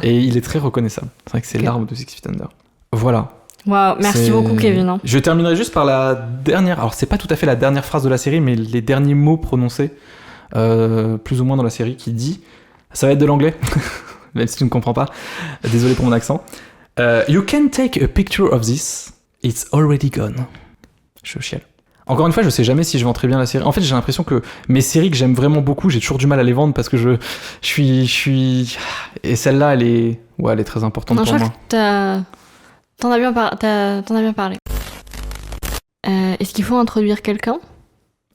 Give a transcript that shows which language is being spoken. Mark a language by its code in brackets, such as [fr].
[fr] Et il est très reconnaissable. C'est vrai que c'est l'arbre de Six Feet Under. Voilà. Waouh, merci beaucoup Kevin. Hein. Je terminerai juste par la dernière, alors c'est pas tout à fait la dernière phrase de la série, mais les derniers mots prononcés, plus ou moins dans la série, qui dit, ça va être de l'anglais. même si tu ne comprends pas. Désolé pour mon accent. [en] You can take a picture of this, it's already gone. [fr] Je chiale. Encore une fois, je sais jamais si je vends très bien la série. En fait, j'ai l'impression que mes séries que j'aime vraiment beaucoup, j'ai toujours du mal à les vendre parce que je suis... Et celle-là, elle est très importante pour moi. T'en as bien parlé. Est-ce qu'il faut introduire quelqu'un ?